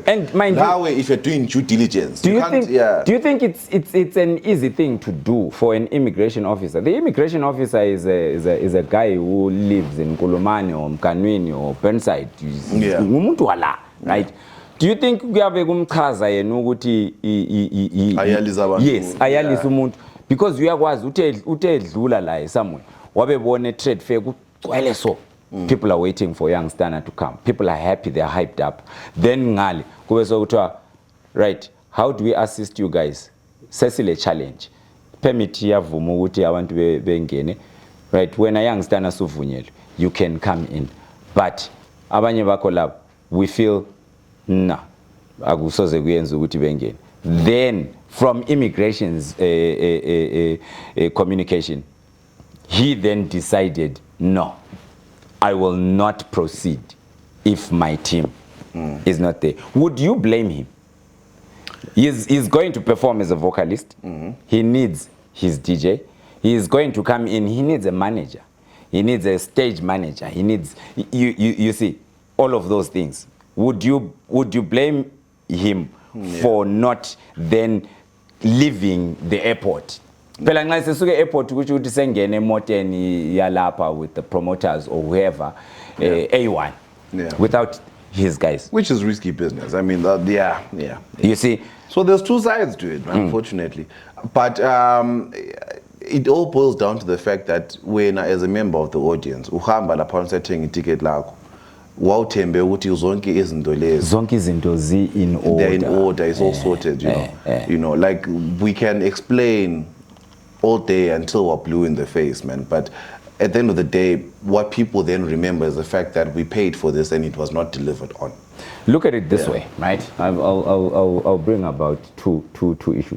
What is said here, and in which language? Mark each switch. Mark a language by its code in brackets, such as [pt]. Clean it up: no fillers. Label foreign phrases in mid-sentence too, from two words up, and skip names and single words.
[en] And mind that way, if you're doing due diligence, do you think it's an easy thing to do for an immigration officer? The immigration officer is a guy who lives in Kulumane or Mkanwini or Burnside. Yeah. Right? Do you think [nd] kuyabe kumchaza yena ukuthi ayalisa abantu? Yes, ayalisa umuntu because uyakwazi uthe edlula la somewhere wabebona [en] trade fair [nd] kugcwele so. [en] People are waiting for Young Stunna to come. People are happy, they are hyped up. [nd] Then ngali kube sokuthiwa, [en] right, how do we assist you guys? [nd] Sesile challenge. Permit yavuma ukuthi abantu bengene. [en] Right, when a Young Stunna suvunyelwe, you can come in. [nd] But abanye bakho labo, [en] we feel [nd] akusoze kuyenza ukuthi bengene. [en] Then from immigration's communication, he then decided, no, I will not proceed if my team is not there. Would you blame him? He's going to perform as a vocalist. He needs his DJ. He is going to come in. He needs a manager. He needs a stage manager. He needs, you see, all of those things. Would you blame him for not then leaving the airport? [nd] Phela nxa sesuke airport ukuthi sengene emoteni yalapha [en] with the promoters or whoever, [nd] A1, without his guys, [en] which is risky business. I mean, you see, so there's two sides to it, unfortunately. But it all boils down to the fact that when, as a member of the audience, [nd] uhamba lapha usethenga ticket lakho, wawuthembe ukuthi zonke izinto lezi [en] in order. They're in order. It's all sorted, you know. You know, like we can explain all day until we're blue in the face, man. But at the end of the day, what people then remember is the fact that we paid for this and it was not delivered on. Look at it this way, right? I'll bring about two issues.